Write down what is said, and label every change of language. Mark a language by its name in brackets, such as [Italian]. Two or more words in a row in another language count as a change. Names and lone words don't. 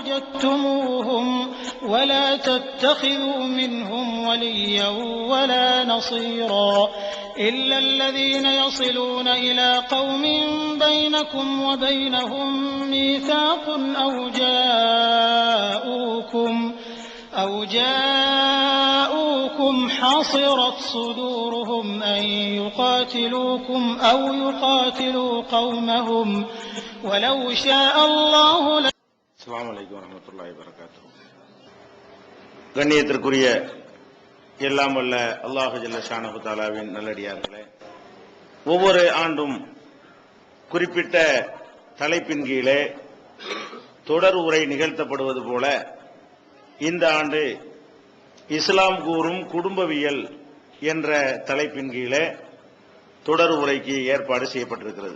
[Arabic] وجدتموهم ولا تتخذوا منهم وليا ولا نصيرا إلا الذين يصلون إلى قوم بينكم وبينهم ميثاق أو جاءوكم حصرت صدورهم أن يقاتلوكم أو يقاتلوا قومهم ولو شاء الله السلام عليكم ورحمة الله وبركاته. [Tamil] கண்ணியத்திற்குரிய எல்லாம் வல்ல [Arabic] الله جل شانه [Tamil] தஆலாவின் நல்லடியார்களே, ஒவ்வொரு ஆண்டும் குறிப்பிட்ட தலைப்பின் கீழே தொடர் உரை நிகழ்த்தப்படுவது போல இந்த ஆண்டு இஸ்லாம் கூறும் குடும்பவியல் என்ற தலைப்பின் கீழே தொடர் உரைக்கு ஏற்பாடு செய்யப்பட்டிருக்கிறது.